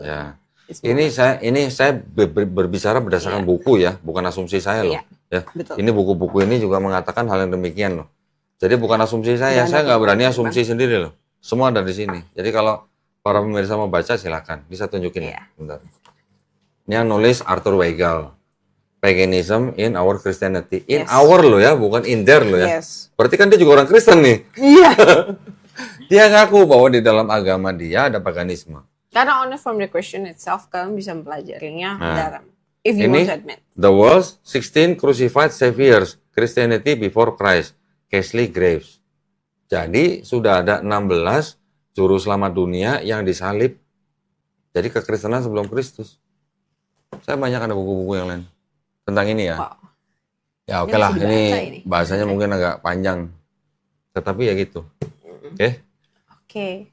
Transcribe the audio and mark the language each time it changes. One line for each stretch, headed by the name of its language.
Indonesian: Ya. Ini saya berbicara berdasarkan buku ya, bukan asumsi saya loh. Ya, betul. ini buku-buku ini juga mengatakan hal yang demikian loh. Jadi bukan asumsi saya nggak berani asumsi sendiri loh. Semua ada di sini. Jadi kalau para pemirsa mau baca silakan, bisa tunjukin ya. Bentar. Ini yang nulis Arthur Weigel.
English: Paganism in our Christianity. In our
Indonesian: loh ya, bukan
English: in there
Indonesian: loh ya. Berarti kan dia juga orang Kristen nih. Iya. Dia ngaku bahwa di dalam agama dia ada paganisme.
English: Karena only from the Christian itself
Indonesian: kalian bisa mempelajarinya dalam.
English: If you want to admit. The world's 16 crucified saviors, Christianity before Christ, Casely Graves.
Indonesian: Jadi sudah ada 16 juru selamat dunia yang disalib. Jadi kekristenan sebelum Kristus. Saya banyak ada buku-buku yang lain tentang ini ya. Wow. Ya oke lah, ini bahasanya mungkin agak panjang. Tetapi ya gitu. Oke.